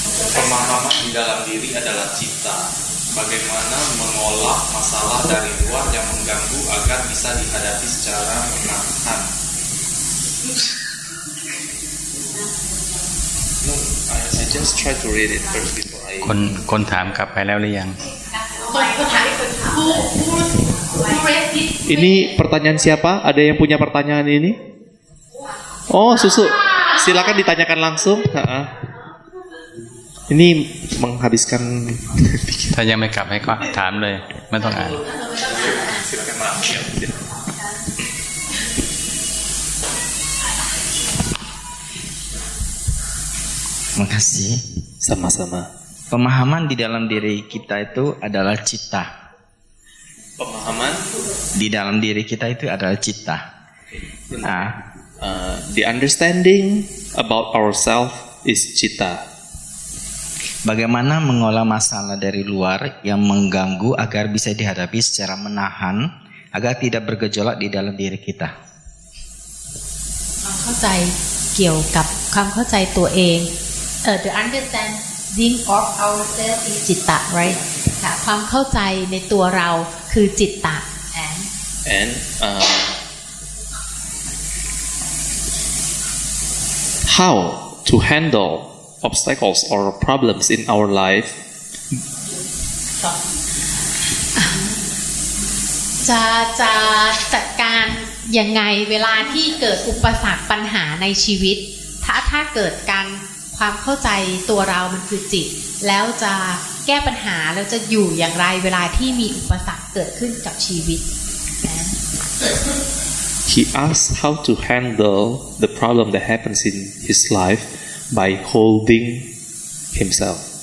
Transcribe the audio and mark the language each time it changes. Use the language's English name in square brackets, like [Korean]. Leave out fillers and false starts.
[Indonesian] Pemahaman di dalam diri adalah cita. Bagaimana mengolah masalah dari luar yang mengganggu agar bisa dihadapi secara menahan. [English] No, I just try to read it first before I. [Thai] คนถามกลับไปแล้วหรือยัง [Indonesian] Ini pertanyaan siapa? Ada yang punya pertanyaan ini? Oh, Susu. Silakan ditanyakan langsung. Ini menghabiskan. [Thai] ถ้ายังไม่กลับให้ก็ถามเลยไม่ต้องอ่าน [Indonesian] Silakan maaf. Makasih. Sama-sama. Pemahaman di dalam diri kita itu adalah cita. Pemahaman Di dalam diri kita itu adalah cita. Nah, [English] the understanding about ourselves is cita. [Indonesian] bagaimana mengolah masalah dari luar yang mengganggu agar bisa dihadapi secara menahan agar tidak bergejolak di dalam diri kita. [Thai] ความเข้าใจเกี่ยวกับความเข้าใจตัวเอง [English] the understanding of ourselves is [Thai] จิตตะ [English] right [Thai] ค่ะความเข้าใจในตัวเราคือจิตตะ [English] And how to handle obstacles or problems in our life [Thai] จะจัดการยังไงเวลาที่เกิดอุปสรรคปัญหาในชีวิตถ้าเกิดการความเข้าใจตัวเรามันคือจิตแล้วจะแก้ปัญหาแล้วจะอยู่อย่างไรเวลาที่มีอุปสรรคเกิดขึ้นกับชีวิต [English] He asks how to handle the problem that happens in his life by holding himself.